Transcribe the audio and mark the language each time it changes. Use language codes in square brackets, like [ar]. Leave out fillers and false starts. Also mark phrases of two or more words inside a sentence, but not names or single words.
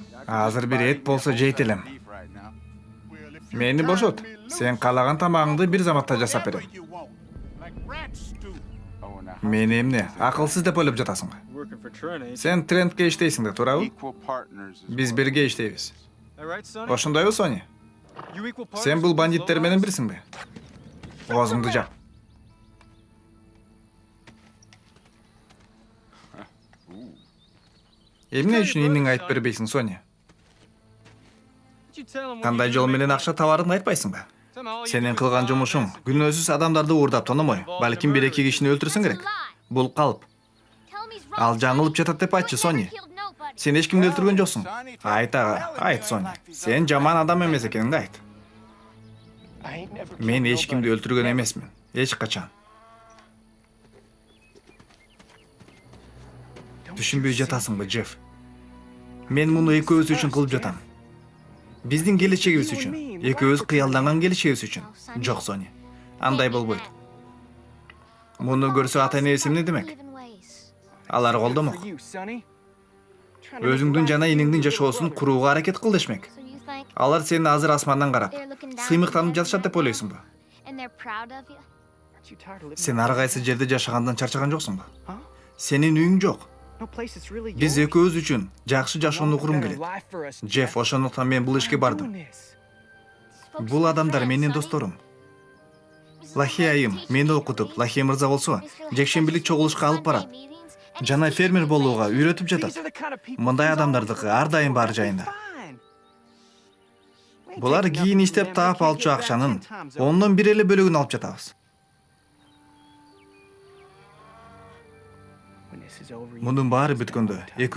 [ky] Азыр бир эт болсо жейт элем. Мени бошот. Сен каалаган тамагыңды бир заматта жасап берем. Мени эмне, акылсыз деп ойлоп жатасыңбы? [en] Working for Trent, ain't [ky] Сен Трентке иштейсиң да, туурабы? [en] Equal partners. [ky] Биз бирге иштейбиз. [en] you? Right, Sonny? [ky] Ошондойбу, Сони? [en] You equal partners [ky] Сен бул [en] with [ky] бандиттер [en] those [ky] менен [en] lowlifes? [ky] бирсиңби? Оозуңду жап. Эмне үчүн иниң айтып бербейсиң, Сони? [en] Did you tell him what [ky] Кандай [en] you [ky] жол [en] do to [ky] менен [en] make [ky] акча табарыңды айтпайсыңбы? [en] Somehow all you [ky] Сенин [en] do is [ky] кылган [en] lie [ky] жумушуң [en] and [ky] күнөөсүз адамдарды уурдап тономой, балким бир эки кишини өлтүрсөң керек. Бул калп. Ал жаңылып жатат деп айтчы, Сони. Сен эч кимди өлтүргөн жоксуң. Айт ага, айт, Сони. Сен жаман адам эмес экениңди айт. Мен эч кимди өлтүргөн эмесмин. Эч качан. Түшүнбөй жатасыңбы, Джефф? Мен муну экөөбүз үчүн кылып жатам. Биздин келечегибиз үчүн, экөөбүз кыялданган келечегибиз үчүн. Жок, Сони. Андай болбойт. Муну көрсө ата-энеси эмне демек? Алар колдомок. [en] for you, Sonny. [ky] Өзүңдүн жана иниңдин жашоосун курууга аракет кыл дешмек. Алар сени азыр асмандан карап, сыймыктанып жатышат деп ойлойсуңбу? [en] Aren't you tired of living [ky] Сен ар кайсы жерде жашагандан чарчаган жоксуңбу? Huh? Сенин үйүң жок. [en] no place that's really [ky] Биз [en] yours? [ky] экөөбүз үчүн жакшы жашоону [en] Want a [ky] курум [en] better [ky] келет. [en] life for us, [ky] Джефф, ошондуктан мен бул ишке [en] Why [ky] бардым. [en] doing this? [ky] Бул адамдар менин досторум. Лахи айым мени окутуп, Лахи мырза болсо, жекшембилик чогулушка алып барат. Жана фермер болууга үйрөтүп [en] These [ky] жатат. [en] are the kind of people [ky] Мындай [en] who's [ky] адамдардыкы ар дайым бар жайында. [en] fine. We ain't [ky] Булар [en] taking [ky] кийин [en] nothing [ky] иштеп [en] from them. [ky] таап [en] We can't [ky] алчу [en] get back [ky] акчанын [en] 10 times over. [ky] 10дон 1 эле бөлүгүн алып жатабыз. [en] When this is over, you [ky] Мунун баары [en] spend [ky] бүткөндө [en] more time